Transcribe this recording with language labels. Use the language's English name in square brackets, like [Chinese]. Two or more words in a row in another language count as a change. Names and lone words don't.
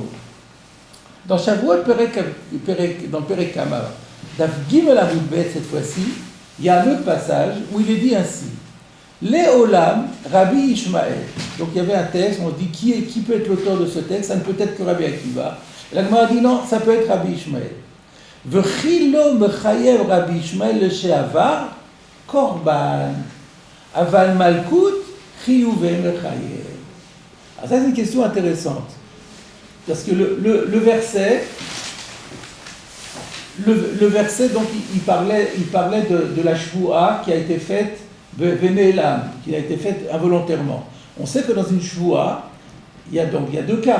[French] Dans Shavuot, dans le [Hebrew] פרק קמא, דף ג עמוד ב, [French] cette fois-ci, il y a un autre passage où il est dit ainsi Léolam, Rabbi Ishmael. Donc il y avait un texte, on dit qui peut être l'auteur de ce texte? Ça ne peut être que Rabbi Akiva. La Gemara dit non, ça peut être Rabbi Ishmael. [Hebrew] ואכילו מחייב רבי ישמעאל לשעבר קרבן אבל מלקות חיובי מחייב. [French] Alors ça c'est une question intéressante parce que le verset. Le verset, donc, il parlait de la shvoua qui a été faite Venelam, qui a été faite involontairement. On sait que dans une shvoua, il y a deux cas.